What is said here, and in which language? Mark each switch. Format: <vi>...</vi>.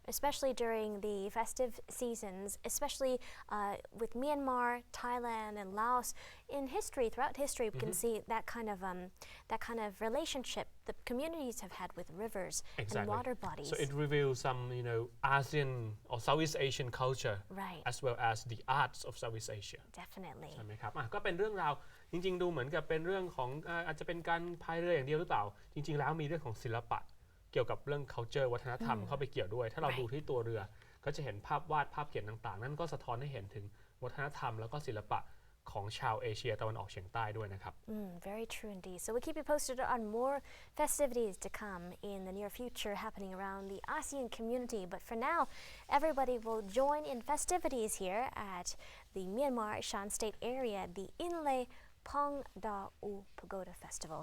<en>Especially during the festive seasons, especially with Myanmar, Thailand, and Laos. In history, throughout history, we can see that kind of relationship the communities have had with rivers and water bodies. So it reveals some, ASEAN or Southeast Asian culture, right, as well as the arts of Southeast Asia. Definitely.</en> <th>ใช่ไหมครับก็เป็นเรื่องราวจริงๆดูเหมือนกับเป็นเรื่องของอาจจะเป็นการพายเรืออย่างเดียวหรือเปล่าจริงๆแล้วมีเรื่องของศิลปะเกี่ยวกับเรื่อง culture วัฒนธรรมเข้าไปเกี่ยวด้วยถ้าเราดูที่ตัวเรือก็จะเห็นภาพวาดภาพเขียนต่างๆนั่นก็สะท้อนให้เห็นถึงวัฒนธรรมแล้วก็ศิลปะของชาวเอเชียตะวันออกเฉียงใต้ด้วยนะครับ</th> <en>Very true indeed. So we'll keep you posted on more festivities to come in the near future happening around the ASEAN community. But for now, everybody will join in festivities here at the Myanmar Shan State area, the Inle Pong Da U Pagoda Festival.</en>